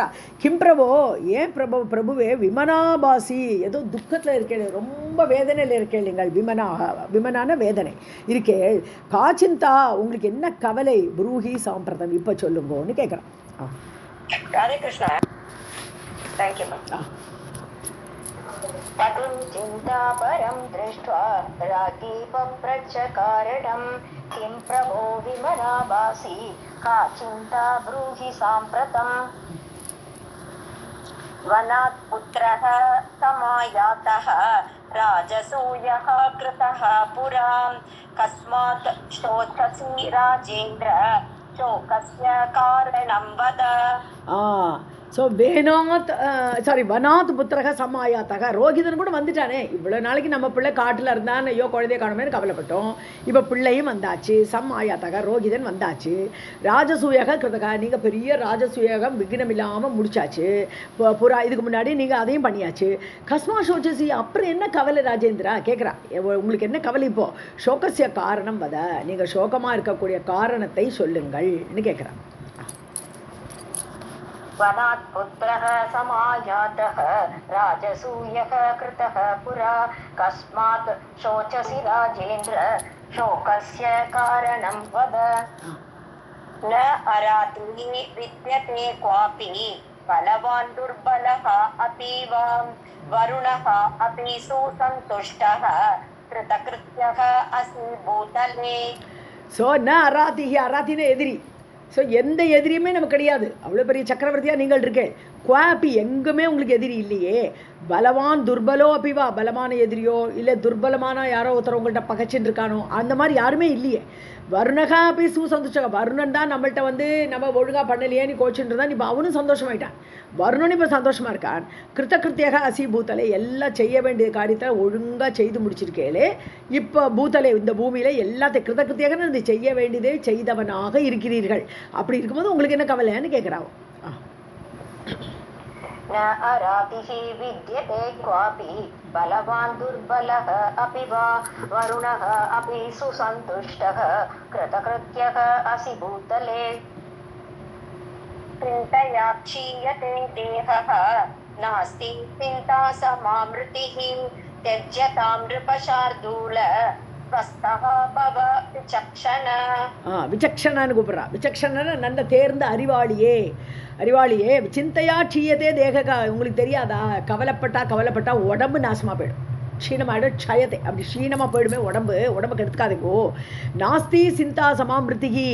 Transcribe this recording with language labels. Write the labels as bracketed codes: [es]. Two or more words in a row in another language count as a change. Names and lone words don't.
[sa] किं प्रभो, [ta] ஏன் பிரபுவே விமனாபாசி, ஏதோ துக்கத்தில் இருக்கேள், ரொம்ப வேதனையில் இருக்கேள், நீங்கள் விமனான வேதனை இருக்கே, காச்சிந்தா உங்களுக்கு என்ன கவலை, [sa] ब्रूहि साम्प्रतम् [ta] இப்போ சொல்லுங்கன்னு கேட்குறான். ராதே கிருஷ்ணா. [en] Thank you, ma'am. [sa] पतिं चिन्तापरं दृष्ट्वा रागी पप्रच्छ कारणं किं प्रभो विमनाभासि का चिन्ता ब्रूहि साम्प्रतम्. वनात् पुत्रः समायातः राजसूयः कृतः पुरा कस्मात् शोचसि राजेन्द्र शोकस्य कारणं वद. ஸோ वनात् पुत्रः समायातः. [ta] ரோகிதன் கூட வந்துட்டானே, இவ்வளோ நாளைக்கு நம்ம பிள்ளை காட்டில் இருந்தான், ஐயோ குழந்தைய காணுமேனு கவலைப்பட்டோம், இப்போ பிள்ளையும் வந்தாச்சு, சமாயாத்தக ரோகிதன் வந்தாச்சு. [sa] राजसूयः कृतः, [ta] நீங்கள் பெரிய ராஜசூயகம் விக்னம் இல்லாமல் முடிச்சாச்சு, புறா இதுக்கு முன்னாடி நீங்கள் அதையும் பண்ணியாச்சு. [sa] कस्मात् शोचसि, [ta] அப்புறம் என்ன கவலை ராஜேந்திரா கேட்குறா, உங்களுக்கு என்ன கவலை இப்போ, [sa] शोकस्य कारणं वद, [ta] நீங்கள் சோகமாக இருக்கக்கூடிய காரணத்தை சொல்லுங்கள்னு கேட்குறான். [sa] वनात् पुत्रः समायातः राजसूयः कृतः पुरा कस्मात् शोचसि राजेन्द्र शोकस्य कारणं वद. न अरातिः विद्यते क्वापि बलवान् दुर्बलः अपि वा वरुणः अपि सुसन्तुष्टः कृतकृत्यः असि भूतले. [ta] ஸோ [sa] न अरातिः, [ta] அராத்தின எதிரி. ஸோ எந்த எதிரியுமே நமக்கு கிடையாது, அவ்வளோ பெரிய சக்கரவர்த்தியாக நீங்கள் இருக்கேன், குவாப்பி எங்குமே உங்களுக்கு எதிரி இல்லையே. [sa] बलवान् दुर्बलो अपि वा, [ta] பலமான எதிரியோ இல்லை துர்பலமான யாரோ ஒருத்தர் உங்கள்கிட்ட பகச்சின்னு இருக்கானோ அந்த மாதிரி யாருமே இல்லையே. வருணகா அப்படி சுசந்தோஷம், வருணன் தான் நம்மள்கிட்ட நம்ம ஒழுங்காக பண்ணலையேன்னு கோச்சுட்டு தான் இப்போ அவனும் சந்தோஷமாயிட்டான், வருணன் இப்போ சந்தோஷமாக இருக்கான். [sa] कृत्यः असि भूतले, [ta] எல்லாம் செய்ய வேண்டிய காரியத்தை ஒழுங்காக செய்து முடிச்சிருக்கேளே, இப்போ பூத்தலை இந்த பூமியில் எல்லாத்தையும் கிருத்தியாக செய்ய வேண்டியதே செய்தவனாக இருக்கிறீர்கள், அப்படி இருக்கும்போது உங்களுக்கு என்ன கவலைன்னு கேட்குறான். [sa] न अरातिः विद्यते क्वापि बलवान् दुर्बलः अपि वा वरुणः अपि सुसन्तुष्टः कृतकृत्यः असि भूतले चिन्तया क्षीयते देहः नास्ति चिन्ता समामृतिः त्यज्यतां नृपशार्दूल स्वस्थः भव विचक्षण. [ta] விசக்ஷணன்னு கூப்பிட்றா. விசக்ஷணன்னு நல்ல தேர்ந்த அறிவாளியே, அறிவாளியே. [sa] चिन्तया क्षीयते देहः. [ta] உங்களுக்கு தெரியாதா, கவலைப்பட்டா உடம்பு நாசமாக போயிடும், க்ஷீணமாயிடும். க்ஷயத்தை அப்படி க்ஷீணமாக போயிடுமே உடம்புக்கு எடுத்துக்காதுங்கோ. [sa] नास्ति चिन्ता समामृतिः.